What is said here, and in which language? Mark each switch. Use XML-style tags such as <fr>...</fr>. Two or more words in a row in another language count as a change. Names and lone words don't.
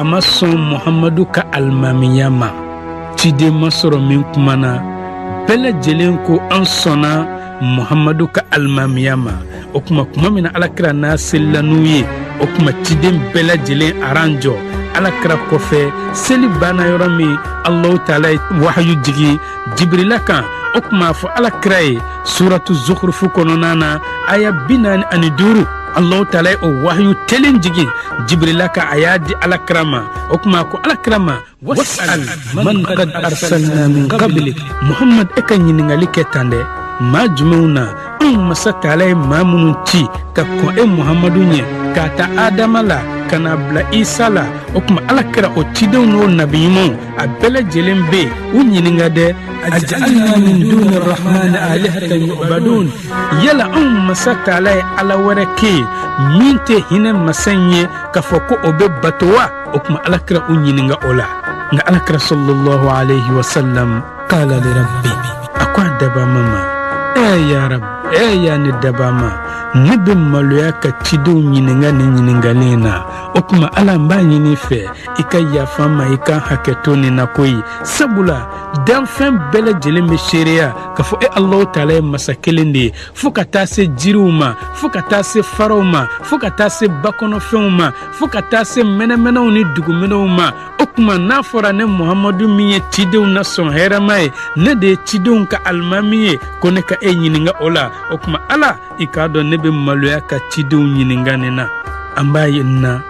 <bm>ma sɔn muhamadu ka alimamiya ma ciden ma sɔrɔ min kumana bɛɛ lajɛlen ko an sɔnna muhamadu ka alimamiya ma o kuma min na alakira n'a selila n'u ye o kuma ciden bɛɛ lajɛlen aran jɔ alakira kɔfɛ seli banna yɔrɔ min alahu taala ye wahayu jigi jibrila kan o kuma fɔ alakira ye suratu zukhrufu kɔnɔna na aya 45 alahu taala ye o wahayu telen jigi jibrila ka a y'a di alakira ma o kuma ko alakira ma</bm> <ar>واسأل من قد أرسلنا من قبلك</ar> <bm>muhammad e ka ɲiningali kɛ tan dɛ maa jumɛnw na anw masa taala ye maa minnu ci ka kɔn muhamadu ɲɛ k'a ta adama la ka na bila isa la o kuma alakira o cidenw n'o nabiɲumanw a bɛɛ lajɛlen bɛ yen u ɲininka dɛ</bm> <ar>أجعلنا من دون الرحمن آلهة يعبدون</ar> <bm>yala anw masa taala ye ala wɛrɛ kɛ yen min tɛ hinɛ masa in ye k'a fɔ ko o bɛ bato wa o kuma alakira u ɲininka o la nka alakira</bm> <ar>صلى الله عليه وسلم قال لربي</ar> <bm>a ko a dabama ma</bm> <ar>يا ربي</ar> <bm>ya ne dabama ne bɛ maloya ka cidenw ɲininka ni ɲininkali na o kuma ala n b'a ɲini fɛ i ka yafa ma i ka hakɛto ni na koyi sabula danfɛn bɛɛ lajɛlen bɛ seereya k'a fɔ alahu taala ye masa kelen de ye fo ka taa se jiriw ma fo ka taa se faraw ma fo ka taa se bakɔnɔfɛnw ma fo ka taa se mɛnɛmɛnɛw ni duguminɛw ma o kuma n'a fɔra ne muhamadu min ye cidenw na sɔn hɛrɛma ye ne de ye cidenw ka alimami ye ko ne ka e ɲininka o la o kuma ala i k'a dɔn ne bɛ maloya ka cidenw ɲininka nin na an b'a ye nin na</bm>